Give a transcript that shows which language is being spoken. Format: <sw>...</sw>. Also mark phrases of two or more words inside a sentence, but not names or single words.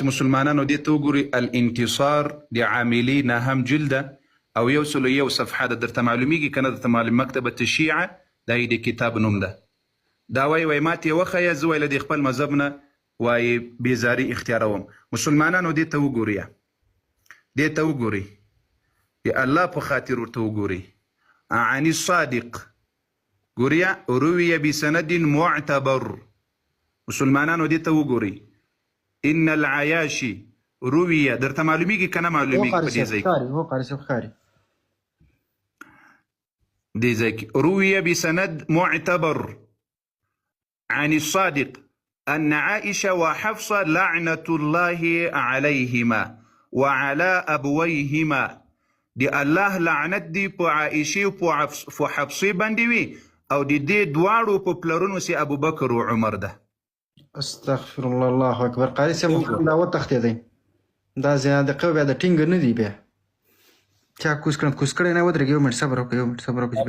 <ps>مسلمانانو دې ته وګورئ الانتصار د عاملي نهم جلده او 101 صفحه ده درته معلومیږي که نه درته معلوم مکتبة الشیعه دا یې د کتاب نوم ده دا وایي ما ته یې وښیه زه وایي له دې خپل مذهب نه وایي بېزاري اختیاروم مسلمانانو دې ته وګورئ دې ته وګورئ د الله په خاطر ورته وګورئ</ps> <ar>عن الصادق</ar> <ps>ګوریا</ps> <ar>روي بسند معتبر</ar> <ps>مسلمانانو دې ته وګورئ</ps> <ar>ان العیاشي روي</ar> <ps>درته معلومیږي که نه معلومیږي په دې ځای کې هو قاري صاحب ښکاري دې ځای کې</ps> <ar>روي بسند معتبر عن الصادق أن عائشة وحفصة لعنة الله عليهما وعلى أبويهما</ar> <ps>دي الله لعنت دي په عائشة و په حفصة باندې وي او د دې دواړو په پلرونو سي ابو بکر او عمر ده</ps> <ar>استغفر الله الله اکبر</ar> <ps>قاري صاحب دا وتښتېدی دا زیاده قوي بیا د ټینګ نه دی بیا چا کوس کړی نه ودرېږي یو منټ صبر وکړه یو منټ صبر وکړه</ps>